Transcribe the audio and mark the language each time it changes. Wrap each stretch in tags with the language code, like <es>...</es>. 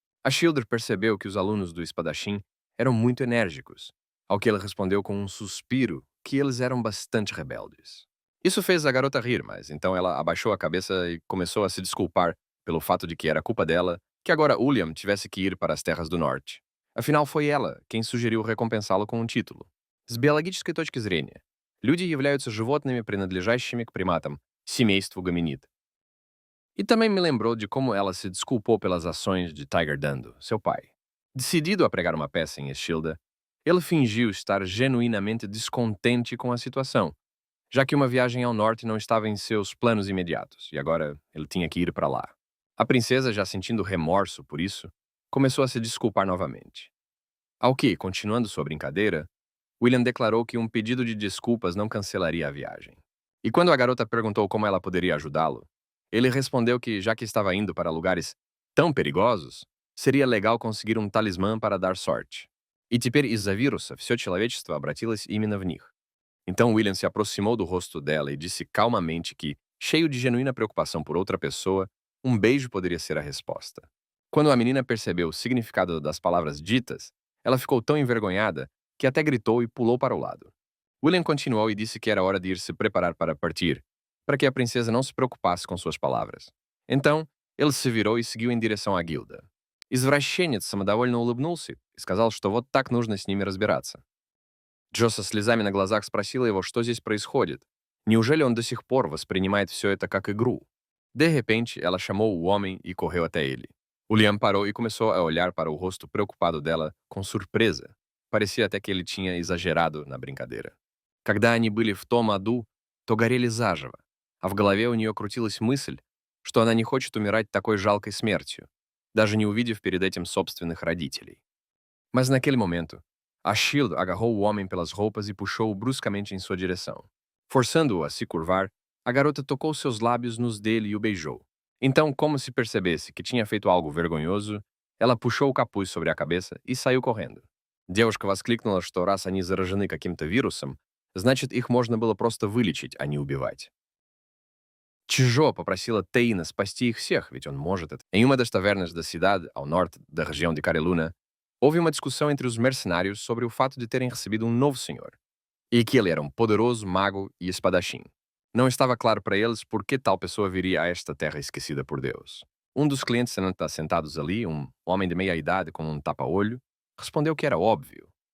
<pt>A Schilder percebeu que os alunos do espadachim eram muito enérgicos, ao que ele respondeu com um suspiro que eles eram bastante rebeldes. Isso fez a garota rir, mas então ela abaixou a cabeça e começou a se desculpar pelo fato de que era culpa dela que agora William tivesse que ir para as terras do norte. Afinal, foi ela quem sugeriu recompensá-lo com um título.</pt> <ru>С биологической точки зрения, люди являются животными, принадлежащими к приматам, семейству гоминид.</ru> <pt>E também me lembrou de como ela se desculpou pelas ações de Tiger Dando, seu pai. Decidido a pregar uma peça em Estilda, ele fingiu estar genuinamente descontente com a situação, já que uma viagem ao norte não estava em seus planos imediatos, e agora ele tinha que ir para lá. A princesa, já sentindo remorso por isso, começou a se desculpar novamente. Ao que, continuando sua brincadeira, William declarou que um pedido de desculpas não cancelaria a viagem. E quando a garota perguntou como ela poderia ajudá-lo, ele respondeu que, já que estava indo para lugares tão perigosos, seria legal conseguir um talismã para dar sorte.</pt> <ru>E теперь из-за вируса все человечество обратилось именно в них.</ru> <pt>Então William se aproximou do rosto dela e disse calmamente que, cheio de genuína preocupação por outra pessoa, um beijo poderia ser a resposta. Quando a menina percebeu o significado das palavras ditas, ela ficou tão envergonhada que até gritou e pulou para o lado. William continuou e disse que era hora de ir se preparar para partir, para que a princesa não se preocupasse com suas palavras. Então, ele se virou и seguiu em direção à guilda.</pt> <ru>Извращенец самодовольно улыбнулся и сказал, что вот так нужно с ними разбираться. Джо со слезами на глазах спросила его, что здесь происходит. Неужели он до сих пор воспринимает все это как игру?</ru> <pt>De repente, ela chamou o homem e correu até ele. O Liam parou e começou a olhar para o rosto preocupado dela com surpresa. Parecia até que ele tinha exagerado на бrincadeira.</pt> <ru>Когда они были в том аду, то горели заживо, а в голове у нее крутилась мысль, что она не хочет умирать такой жалкой смертью, даже не увидев перед этим собственных родителей.</ru> <pt>Mas naquele momento, a Shield agarrou o homem pelas roupas e puxou-o bruscamente em sua direção. Forçando-o a se curvar, a garota tocou seus lábios nos dele e o beijou. Então, como se percebesse que tinha feito algo vergonhoso, ela puxou o capuz sobre a cabeça e saiu correndo.</pt> <ru>Девушка воскликнула, что раз они заражены каким-то вирусом, значит, их можно было просто вылечить, а не убивать. Чжо pопросила Теина спасти их всех, ведь он может это.</ru> <pt>Em uma das tavernas da cidade, ao norte da região de Careluna, houve uma discussão entre os mercenários sobre o fato de terem recebido um novo senhor, e que ele era um poderoso mago e espadachim. Não estava claro para eles por que tal pessoa viria a esta terra esquecida por Deus. Um dos clientes sentados ali, um homem de meia idade com um tapa-olho, respondeu que era óbvio.</pt>